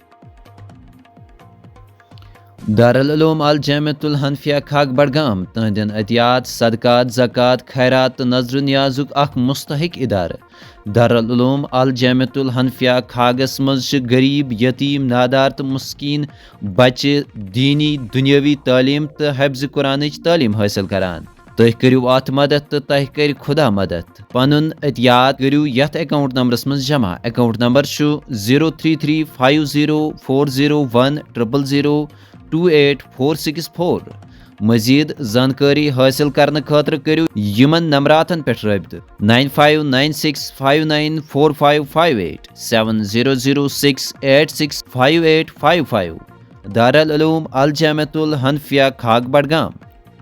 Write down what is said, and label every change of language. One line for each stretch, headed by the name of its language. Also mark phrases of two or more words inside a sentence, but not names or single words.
Kashmiri: دارالعلوم الجامعۃ الحنفیہ خاک بڑگام تہندین احتیاط صدقات زکوٰۃ خیرات تو نذر و نیازک اخ مستحق ادارہ۔ دارالعلوم الجامعۃ الحنفیہ خاگس مز غریب یتیم نادار تو مسکین بچہ دینی دنیاوی تعلیم تو حفظ قرآنچ تعلیم حاصل کران۔ تُہۍ کٔرِو اتھ مدد تو تۄہہِ کَرِ خدا مدد۔ پنُن احتیاط کٔرِو یتھ اکاؤنٹ نمبرس مز جمع۔ اکاؤنٹ نمبر چھُ 0335040102846 مزید زانکاری حاصل کرنے خاطر کٔرِو یمن نمبراتن پٮ۪ٹھ رٲبطہٕ 9596594558 7006865855 دارالعلوم الجامعۃ الحنفیہ خاک بڑگام۔